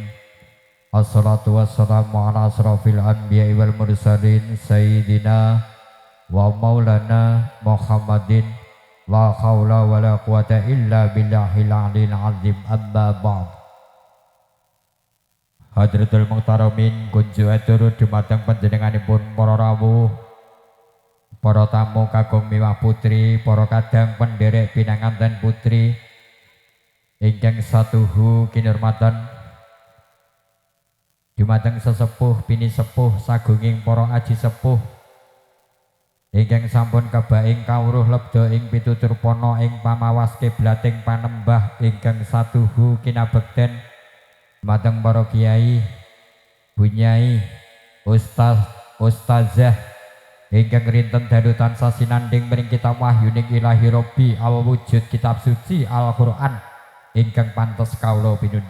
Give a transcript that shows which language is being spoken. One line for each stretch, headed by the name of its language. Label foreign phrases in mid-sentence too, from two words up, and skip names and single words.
Arabic: والصلاة والسلام على أشرف الأنبياء والمرسلين سيدنا ومولانا محمد لا حول ولا قوة إلا بالله العلي العظيم أما بعد. حضرة المحترمين
Javanese: kunjuk atur dumateng panjenenganipun para rawuh, para tamu kakung miwah putri, para kadang penderek pinanganten putri ingkang satuhu kinurmatan dumateng sesepuh bini sepuh sagunging para aji sepuh ingkang sampun kebaing kawruh lebda ing pitutur pono ing pamawas kiblating panembah ingkang satuhu kinabekten dumateng para kiai, bunyai, ustaz, ustazah ingkang rinten dalu tansah sinanding mring kitab wahyuning
Arabic: إلهي ربي
Javanese: awujud kitab suci Al-Qur'an ingkang pantes kawula pinundi.